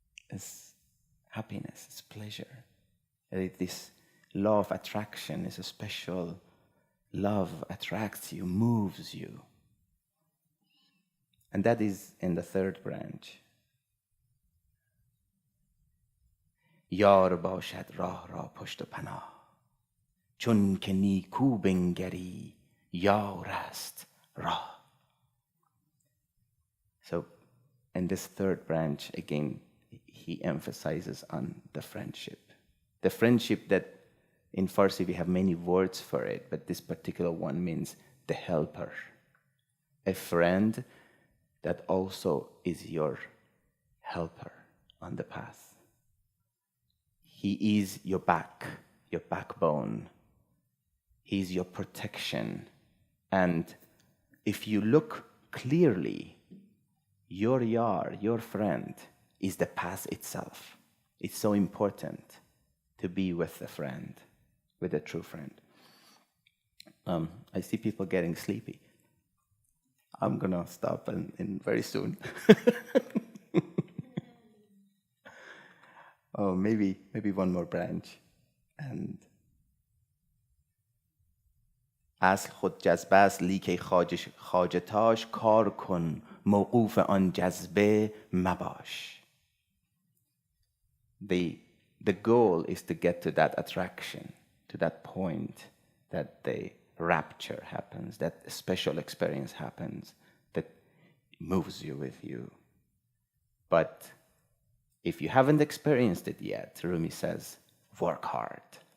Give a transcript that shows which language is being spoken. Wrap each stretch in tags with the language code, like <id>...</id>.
<en>It's happiness, it's pleasure. This law of attraction is a special love, attracts you, moves you. And that is in the third branch.</en> <fa>یار باشد راه را پشت و پناه چون که نیکو بنگری یار است راه.</fa> <en>So in this third branch, again, he emphasizes on the friendship. The friendship that in Farsi we have many words for it, but this particular one means the helper. A friend that also is your helper on the path. He is your back, your backbone. He is your protection. And if you look clearly, your yar, your friend, is the path itself. It's so important to be with a friend, with a true friend. I see people getting sleepy. I'm gonna stop in very soon. Oh, maybe one more branch.</en> <fa>And اصل خود جذبه است لیک خواجه‌تاش کار کن موقوف آن جذبه مباش.</fa> <en>The goal is to get to that attraction, to that point that the rapture happens, that special experience happens that moves you with you. But if you haven't experienced it yet, Rumi says, work hard.</en>